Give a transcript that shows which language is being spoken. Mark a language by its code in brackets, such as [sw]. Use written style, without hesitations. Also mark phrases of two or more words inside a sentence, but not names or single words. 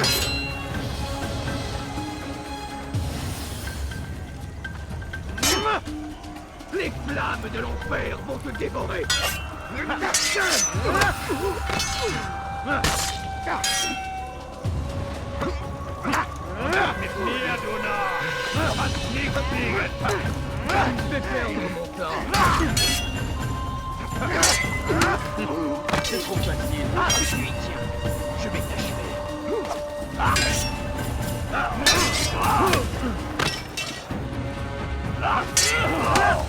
[fr] Les flammes de l'enfer vont te dévorer! [de] Mit mir, du Narr! Du hast nichts gegen. [fr] Tu me fais perdre mon temps! C'est trop facile! Je suis tiens! Je vais t'achever!